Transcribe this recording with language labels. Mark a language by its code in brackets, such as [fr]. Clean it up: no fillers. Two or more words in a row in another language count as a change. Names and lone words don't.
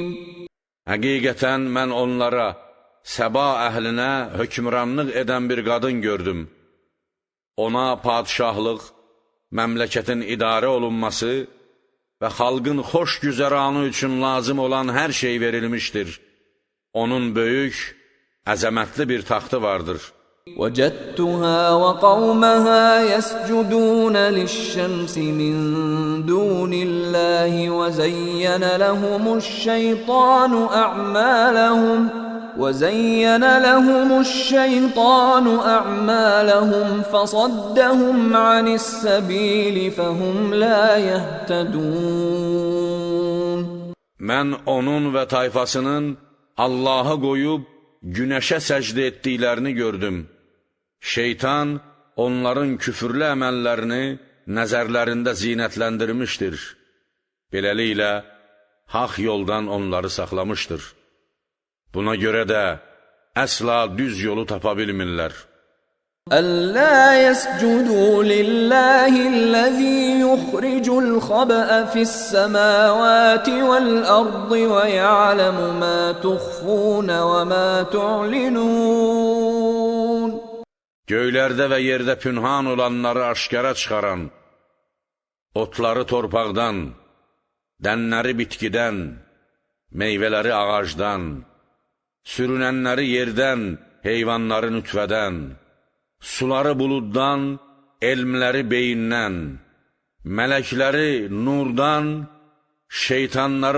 [az] Həqiqətən mən onlara, Səba əhlinə hökmranlıq edən bir qadın gördüm. Ona padişahlıq, məmləkətin idarə olunması və xalqın xoş güzəranı üçün lazım olan hər şey verilmişdir. Onun böyük, əzəmətli bir taxtı vardır. [ar] وَجَدْتُهَا وَقَوْمَهَا يَسْجُدُونَ لِلشَّمْسِ مِنْ دُونِ اللَّهِ وَزَيَّنَ لَهُمُ الشَّيْطَانُ أَعْمَالَهُمْ فَصَدَّهُمْ عَنِ السَّبِيلِ فَهُمْ لَا يَهْتَدُونَ. [az] Mən onun və tayfasının Allah'a qoyub günəşə səcdə etdiklərini gördüm. Şeytan onların küfürlü əməllərini nəzərlərində zinətləndirmişdir. Beləliklə, haqq yoldan onları saxlamışdır. Buna görə də əsla düz yolu tapa bilmirlər. [ar] ألا يسجدوا لله الذي يخرج الخبأ في السماوات والأرض ويعلم ما تخفون وما تعلنون. [az] Göylərdə və yerdə pünhan olanları aşkara çıxaran, otları torpaqdan, dənləri bitkidən, meyvələri ağacdan, sürünənləri yerdən, heyvanları nütvədən, suları buluddan, elmləri beyindən, mələkləri nurdan, şeytanları